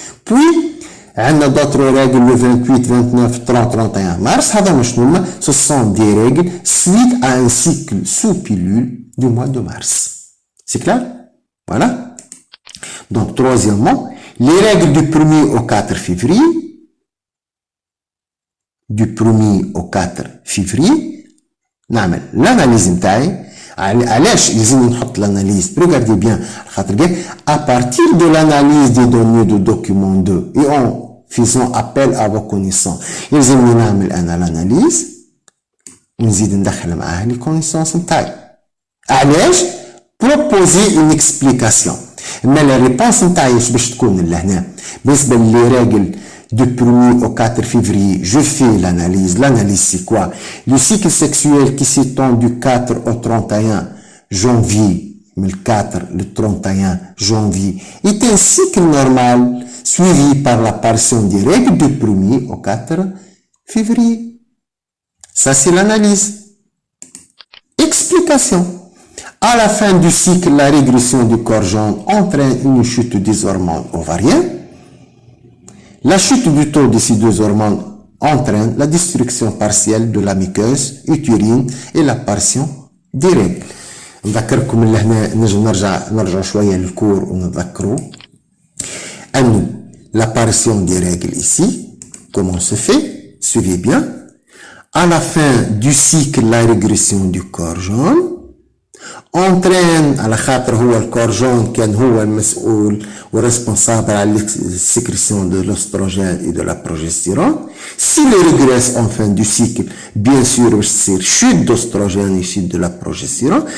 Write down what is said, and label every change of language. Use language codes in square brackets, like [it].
[fr] Puis عندنا d'autres règles le 28, 29, 30, 31 mars [ar] هذوما شنو هما؟ [fr] Ce sont des règles suite à un cycle sous pilule du mois de mars. C'est clair? Voilà. Donc troisièmement, les règles du 1er au 4 février. Du 1er au 4 février [ar] نعمل [fr] l'analyse نتاعي. [ar] علاش لازم نحط l'analyse? [fr] Regardez bien à partir de l'analyse des données de document 2 et en faisant appel à vos connaissances [ar] لازم نعمل انا l'analyse ونزيد ندخل معاها [fr] les connaissances نتاعي. [ar] علاش؟ [fr] proposer une explication. mais la réponse نتاعي [ar] باش تكون لهنا بالنسبه لي راجل [fr] du 1er au 4 février, je fais l'analyse. L'analyse, c'est quoi? Le cycle sexuel qui s'étend du 4 au 31 janvier, mais le 4, le 31 janvier, est un cycle normal suivi par l'apparition des règles du 1er au 4 février. Ça, c'est l'analyse. Explication. À la fin du cycle, la régression du corps jaune entraîne une chute des hormones ovariennes. La chute du taux de ces deux hormones entraîne la destruction partielle de la muqueuse utérine et l'apparition des règles. [ar] نذكركم اللي هنا نجم نرجع شوية للكور ونذكروا أن [fr] l'apparition des règles ici, comment se fait? Suivez bien. À la fin du cycle, la régression du corps jaune entraîne [ar] على خاطر هو الكور جون كان هو المسؤول ورesponsable على [fr] الsécrétion de l'ostrogène et de la progestérone. S'il régresse en fin du cycle, bien sûr c'est chute d'ostrogène et chute de la progestérone.